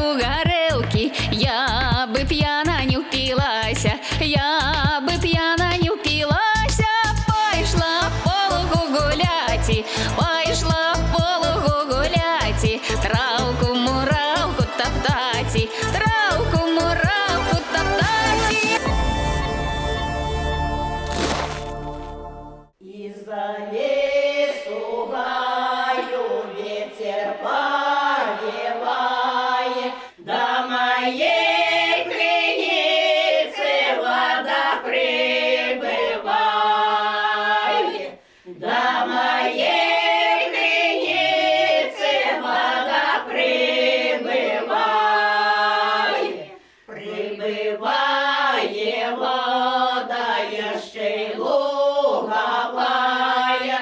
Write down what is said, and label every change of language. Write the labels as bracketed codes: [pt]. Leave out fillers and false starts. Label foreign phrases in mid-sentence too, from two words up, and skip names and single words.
[be] гарэлкі, я бы п'яна не ўпілася, я бы п'яна не ўпілася, пайшла по лугу гуляці, пайшла по лугу гуляці, траўку-мураўку таптаці, траўку-мураўку таптаці. [ru] Из-за лесу гаю ветер повевает, до моей креницы вода прибывает, до моей креницы вода прибывает, прибывает вода еще луговая.